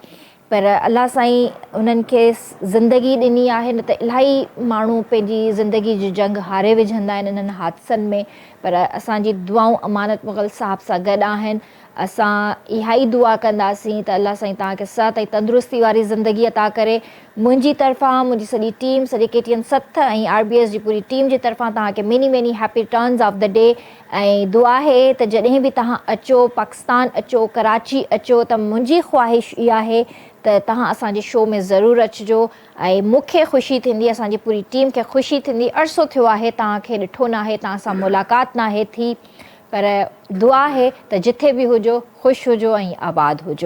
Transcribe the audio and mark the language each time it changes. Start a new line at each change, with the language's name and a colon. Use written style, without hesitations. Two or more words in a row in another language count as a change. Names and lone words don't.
Sindhi: पर अलाह साईं उन्हनि खे ज़िंदगी ॾिनी आहे, न त इलाही माण्हू पंहिंजी ज़िंदगी जी जंग हारे विझंदा आहिनि इन्हनि हादसनि में। पर असांजी दुआऊं अमानत मुग़ल साहिब सां गॾु आहिनि। असां इहा ई दुआ कंदासीं त अलाह साईं तव्हांखे सिहत ऐं तंदुरुस्ती वारी ज़िंदगी अता करे। मुंहिंजी तरफ़ां, मुंहिंजी सॼी टीम, सॼे KTN 7 ऐं RBS जी पूरी टीम जी तरफ़ां तव्हांखे
English: many happy returns of the day.
Sindhi: ऐं दुआ आहे त जॾहिं बि तव्हां अचो, पाकिस्तान अचो, कराची अचो, त मुंहिंजी ख़्वाहिश इहा आहे त तव्हां असांजे शो में ज़रूरु अचिजो ऐं मूंखे ख़ुशी थींदी, असांजी पूरी टीम खे ख़ुशी थींदी। अरसो थियो आहे तव्हांखे ॾिठो न आहे, तव्हां सां मुलाक़ात न आहे थी, पर दुआ आहे त जिथे बि हुजो ख़ुशि हुजो ऐं आबाद हुजो।